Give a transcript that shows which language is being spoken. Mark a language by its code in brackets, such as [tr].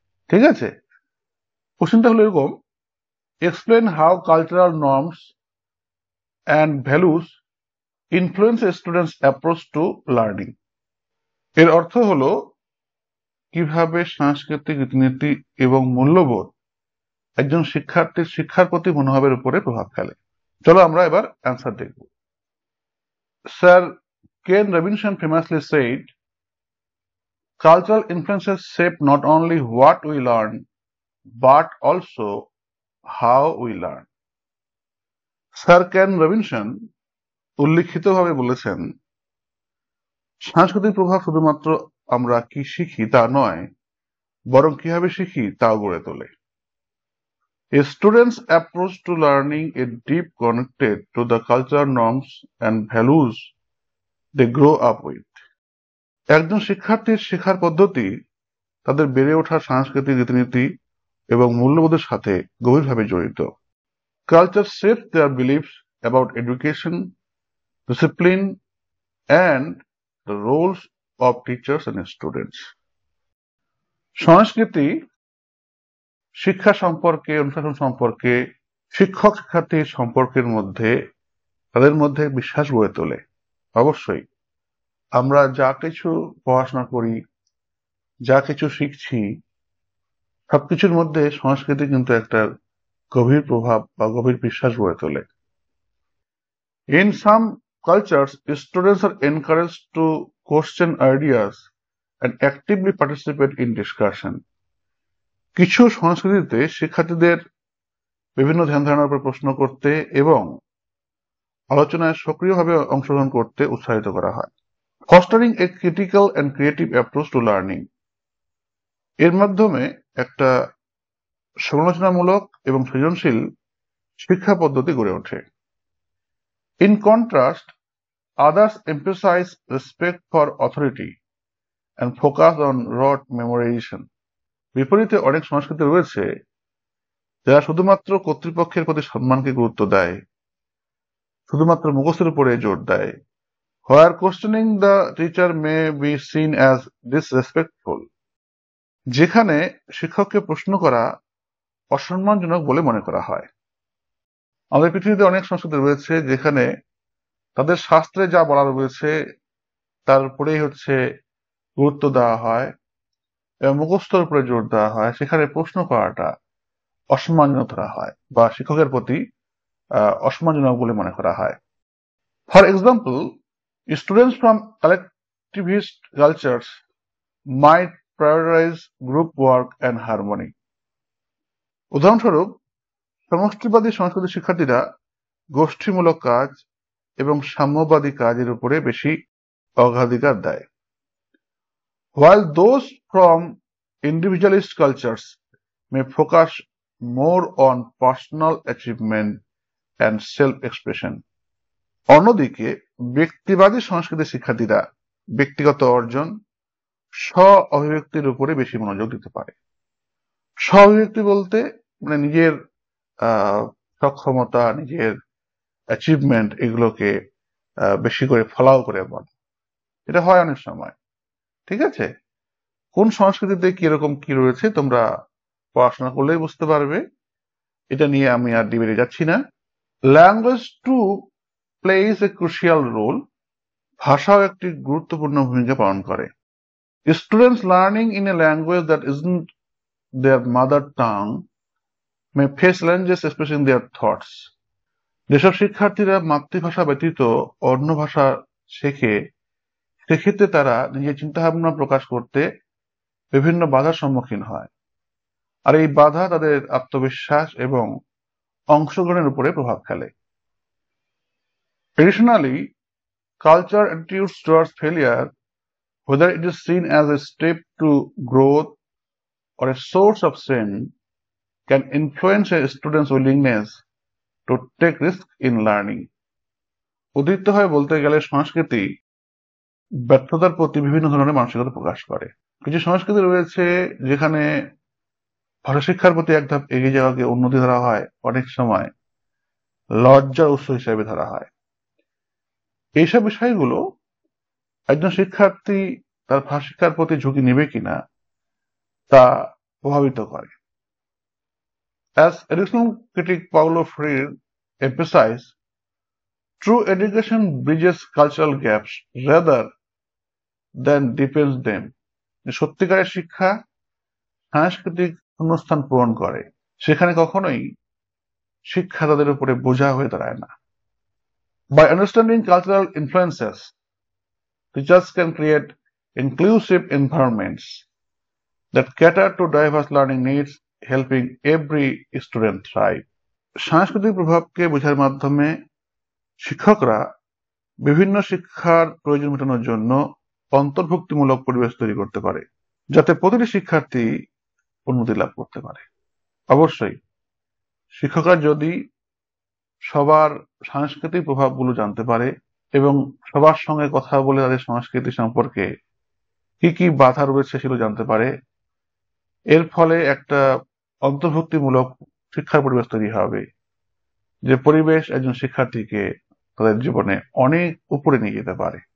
[bn] ঠিক আছে, কোশ্চেনটা হলো এরকম: [en] Explain how cultural norms and values influence students approach to learning. [bn] এর অর্থ হলো কিভাবে সাংস্কৃতিক রীতিনীতি এবং মূল্যবোধ একজন শিক্ষার্থীর শিক্ষার প্রতি মনোভাবের উপরে প্রভাব ফেলে। চলো আমরা এবার অ্যান্সার দেখব। [en] Sir Ken Robinson famously said, cultural influences shape not only what we learn but also how we learn. [bn] Sir কেন রবিনসন উল্লিখিতভাবে বলেছেন, সাংস্কৃতিক প্রভাব শুধুমাত্র আমরা কি শিখি তা নয়, বরং কিভাবে শিখি তাও গড়ে তোলে। [en] A student's approach to learning is deep connected to the cultural norms and values they grow up with. [bn] একজন শিক্ষার্থীর শেখার পদ্ধতি তাদের বেড়ে ওঠা সাংস্কৃতিক রীতিনীতি এবং মূল্যবোধের সাথে গভীরভাবে জড়িত। [en] Culture shapes their beliefs about education, discipline, and the roles of teachers and students. [bn] সংস্কৃতি শিক্ষা সম্পর্কে, অনুশাসন সম্পর্কে, শিক্ষক শিক্ষার্থীর সম্পর্কের মধ্যে তাদের মধ্যে বিশ্বাস গড়ে তোলে। অবশ্যই আমরা যা কিছু পড়াশোনা করি, যা কিছু শিখছি, সবকিছুর মধ্যে সংস্কৃতি কিন্তু একটা গভীর প্রভাব বা গভীর বিশ্বাস গড়ে তোলে। [en] In some cultures, students are encouraged to question ideas and actively participate in discussion. [bn] কিছু সংস্কৃতিতে শিক্ষার্থীদের বিভিন্ন ধ্যান ধারণার উপর প্রশ্ন করতে এবং আলোচনায় সক্রিয়ভাবে অংশগ্রহণ করতে উৎসাহিত করা হয়। [en] Fostering a critical and creative approach to learning. [bn] এর মাধ্যমে একটা সমালোচনামূলক এবং সৃজনশীল শিক্ষা পদ্ধতি গড়ে ওঠে। [en] In contrast, others emphasize respect for authority and focus on rote memorization. [bn] বিপরীতে অনেক সংস্কৃতি রয়েছে যারা শুধুমাত্র কর্তৃপক্ষের প্রতি সম্মানকে গুরুত্ব দেয়, শুধুমাত্র মুখস্থের উপরে জোর দেয়। [en] Where questioning the teacher may be seen as disrespectful. [bn] যেখানে শিক্ষককে প্রশ্ন করা অসম্মানজনক বলে মনে করা হয়। আমাদের পৃথিবীতে অনেক সংস্কৃতি রয়েছে যেখানে তাদের শাস্ত্রে যা বলা রয়েছে তার উপরেই গুরুত্ব দেওয়া হয় এবং মুখস্থর উপরে জোর দেওয়া হয়। সেখানে প্রশ্ন করাটা অসম্মানজনক ধরা হয় বা শিক্ষকের প্রতি অসম্মানজনক বলে মনে করা হয়। [en] For example, students from collectivist cultures might prioritize group work and harmony. [bn] উদাহরণস্বরূপ, সমষ্টিবাদী সংস্কৃতির শিক্ষার্থীরা গোষ্ঠীমূলক কাজ এবং সাম্যবাদী কাজের উপরে বেশি অগ্রাধিকার দেয়। [en] While those from individualist cultures may focus more on personal achievement and self-expression. [bn] অন্যদিকে ব্যক্তিবাদী সংস্কৃতির শিক্ষার্থীরা ব্যক্তিগত অর্জন, স্ব অভিব্যক্তির উপরে বেশি মনোযোগ দিতে পারে। স্ব অভিব্যক্তি বলতে মানে নিজের সক্ষমতা, নিজের অ্যাচিভমেন্ট এগুলোকে বেশি করে ফলাও করে বলে। এটা হয় অনেক সময়, ঠিক আছে? কোন সংস্কৃতিতে কিরকম কি রয়েছে তোমরা পড়াশোনা করলেই বুঝতে পারবে, এটা নিয়ে আমি আর ডিবেটে যাচ্ছি না। [en] language too plays a crucial role, [bn] ভাষাও একটি গুরুত্বপূর্ণ ভূমিকা পালন করে। [en] Students learning in a language that isn't their mother tongue may face challenges specially in their thoughts. [bn] যেসব শিক্ষার্থীরা মাতৃভাষা ব্যতীত অন্য ভাষা শেখে, সেক্ষেত্রে তারা নিজের চিন্তাভাবনা প্রকাশ করতে বিভিন্ন বাধার সম্মুখীন হয়, আর এই বাধা তাদের আত্মবিশ্বাস এবং অংশগ্রহণের উপরে প্রভাব ফেলে। [en] Additionally, cultural attitudes towards failure, whether it is seen as a step to growth or a source of strength, can influence a student's willingness to take risks in learning. [bn] উদ্বৃত্ত হয়ে বলতে গেলে সংস্কৃতি ব্যর্থতার প্রতি বিভিন্ন ধরনের মানসিকতা প্রকাশ করে। কিছু সংস্কৃতি রয়েছে যেখানে ভাষা শিক্ষার প্রতি এক ধাপ এগিয়ে যাওয়াকে উন্নতি ধরা হয়, অনেক সময় লজ্জার উৎস হিসেবে ধরা হয়। এইসব বিষয়গুলো একজন শিক্ষার্থী তার ভাষা শিক্ষার প্রতি ঝুঁকি নেবে কিনা তা প্রভাবিত করে। [en] As educational critic Paulo Freire emphasized, true education bridges cultural gaps rather than deepens them. [bn] সত্যিকারের শিক্ষা সাংস্কৃতিক শূন্যস্থান পূরণ করে, সেখানে কখনোই শিক্ষা তাদের উপরে বোঝা হয়ে দাঁড়ায় না। [en] By understanding cultural influences, teachers can create inclusive environments that cater to diverse learning needs, helping every student thrive. [bn] সাংস্কৃতিক প্রভাবকে বোঝার মাধ্যমে শিক্ষকরা বিভিন্ন শিক্ষার প্রয়োজন মেটানোর জন্য অন্তর্ভুক্তিমূলক পরিবেশ তৈরি করতে পারে, যাতে প্রতিটি শিক্ষার্থী উন্নতি লাভ করতে পারে। অবশ্যই শিক্ষকরা যদি সবার সাংস্কৃতিক প্রভাবগুলো জানতে পারে এবং সবার সঙ্গে কথা বলে তাদের সংস্কৃতি সম্পর্কে কি কি বাধা রয়েছে সেগুলো জানতে পারে, এর ফলে একটা অন্তর্ভুক্তিমূলক শিক্ষার পরিবেশ তৈরি হবে, যে পরিবেশ একজন শিক্ষার্থীকে তাদের জীবনে অনেক উপরে নিয়ে যেতে পারে।